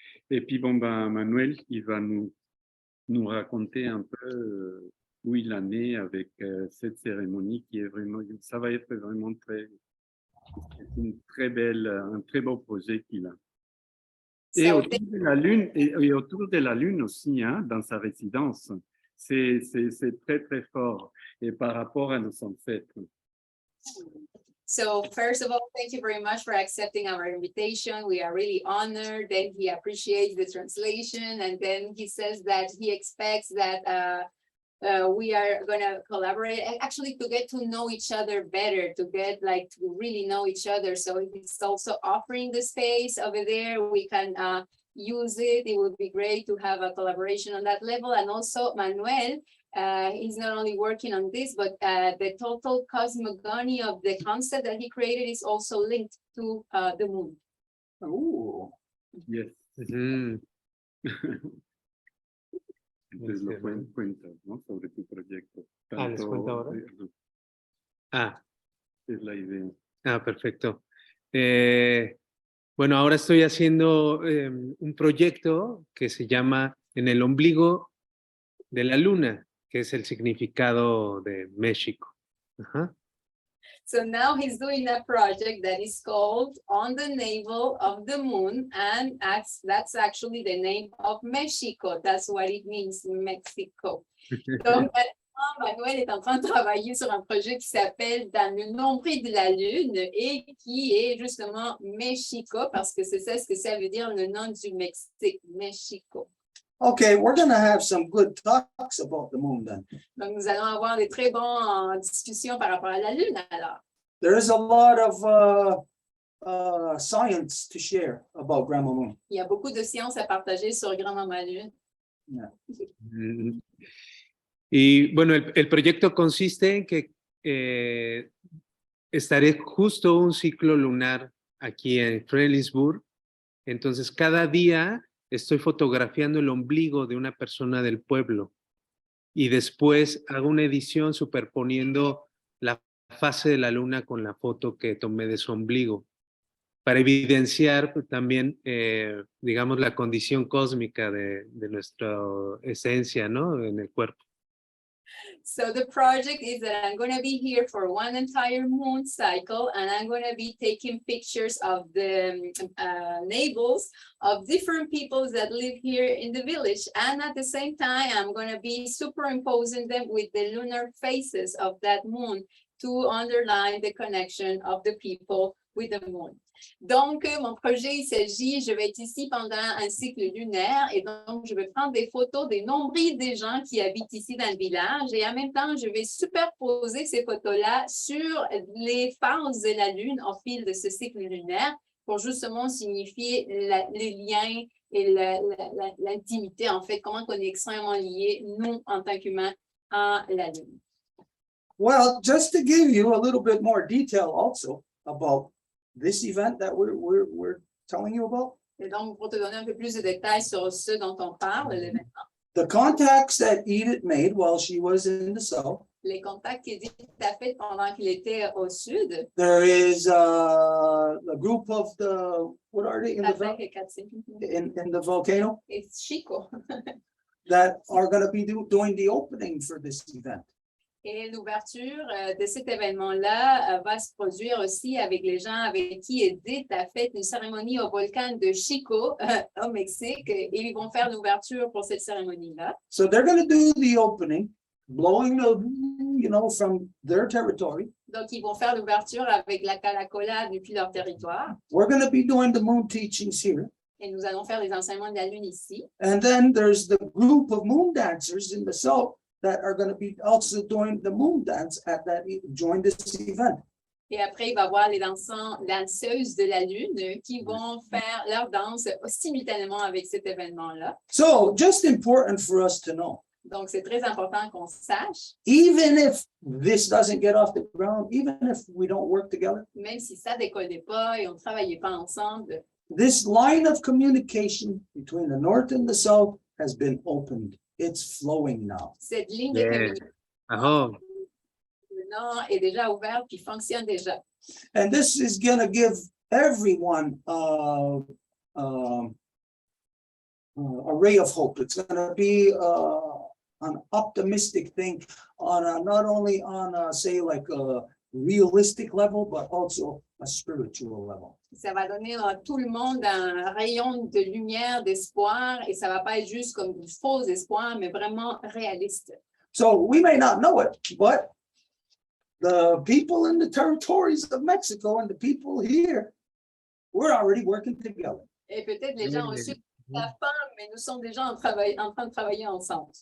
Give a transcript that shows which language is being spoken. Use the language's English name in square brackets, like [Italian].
[French] Et puis, bon, ben, Manuel, il va nous raconter un peu où il en est avec cette cérémonie qui est vraiment, ça va être vraiment un très beau projet qu'il a. Et autour de la Lune, et autour de la Lune aussi, hein, dans sa résidence, c'est très fort, et par rapport à nos ancêtres. [English] So first of all, thank you very much for accepting our invitation. We are really honored. Then he appreciates the translation, and then he says that he expects that we are going to collaborate actually to get to know each other better, to really know each other. So he's also offering the space over there. We can use it. It would be great to have a collaboration on that level. And also Manuel, he's not only working on this, but the total cosmogony of the concept that he created is also linked to the moon. Oh, Yes. Mm. [Spanish] Entonces lo cuentas, ¿no? Sobre tu proyecto. ¿Les cuento ahora? Es la idea. Perfecto. Bueno, ahora estoy haciendo un proyecto que se llama En el ombligo de la luna, que es el significado de México. Ajá. [English] So now he's doing a project that is called On the Navel of the Moon, and that's actually the name of Mexico. That's what it means, Mexico. [French] Donc, Manuel est en train de travailler sur un projet qui s'appelle Dans le nombril de la Lune et qui est justement Mexico, parce que c'est ça ce que ça veut dire le nom du Mexique, Mexico. [English] okay, we're going to have some good talks about the moon then. [French] Donc, nous allons avoir des très bonnes discussions par rapport à la Lune alors. [English] There is a lot of science to share about Grandma Moon. [French] Il y a beaucoup de sciences à partager sur Grand-Maman Lune. [Spanish] Y bueno, el proyecto consiste en que estaré justo un ciclo lunar aquí en Fredericksburg. Entonces, cada día estoy fotografiando el ombligo de una persona del pueblo y después hago una edición superponiendo la fase de la luna con la foto que tomé de su ombligo para evidenciar también, digamos, la condición cósmica de nuestra esencia, ¿no? En el cuerpo. [English] So the project is that I'm going to be here for one entire moon cycle, and I'm going to be taking pictures of the navels of different peoples that live here in the village. And at the same time, I'm going to be superimposing them with the lunar phases of that moon to underline the connection of the people with the moon. [French] Donc, mon projet, je vais être ici pendant un cycle lunaire et donc, je vais prendre des photos des nombrils des gens qui habitent ici dans le village et en même temps, je vais superposer ces photos-là sur les phases de la Lune au fil de ce cycle lunaire pour justement signifier les liens et l'intimité, en fait, comment on est extrêmement liés, nous, en tant qu'humains, à la Lune. [English] Well, just to give you a little bit more detail also about this event that we're telling you about. [French] Et donc, pour te donner un peu plus de détails sur ce dont on parle, l'événement, [English] The contacts that Edith made while she was in the south. [French] les contacts qu'Edith a fait pendant qu'il était au sud, [English] There is a group of the, what are they, in [French] avec Cathy [English] the volcano [French] et Chico. [English] that are going to be doing the opening for this event. [French] Et l'ouverture de cet événement-là va se produire aussi avec les gens avec qui Edith a fait une cérémonie au volcan de Chico au Mexique et ils vont faire l'ouverture pour cette cérémonie-là. [English] So they're going to do the opening, blowing the, from their territory. [French] Donc, ils vont faire l'ouverture avec la calacola depuis leur territoire [English] We're going to be doing the moon teachings here. [French] et nous allons faire les enseignements de la Lune ici. [English] And then there's the group of moon dancers in the south that are going to be also doing the moon dance join this event. [French] Et après, il va y avoir les danseuses de la Lune qui vont faire leur danse simultanément avec cet événement-là. [English] So just important for us to know. [French] Donc, c'est très important qu'on sache, [English] Even if this doesn't get off the ground, even if we don't work together, [French] même si ça ne décollait pas et on ne travaillait pas ensemble, [English] this line of communication between the north and the south has been opened. It's flowing now. [French] cette ligne de [English] Yes. [French] communication Aho. maintenant est déjà ouverte puis fonctionne déjà. [English] And this is going to give everyone a ray of hope. It's going to be an optimistic thing not only on a realistic level, but also a spiritual level. [French] Ça va donner à tout le monde un rayon de lumière, d'espoir, et ça ne va pas être juste comme du faux espoir, mais vraiment réaliste. [English] So we may not know it, but the people in the territories of Mexico and the people here, we're already working together. [French] Et peut-être les gens au sud ne savent pas, mais nous sommes déjà en train de travailler ensemble.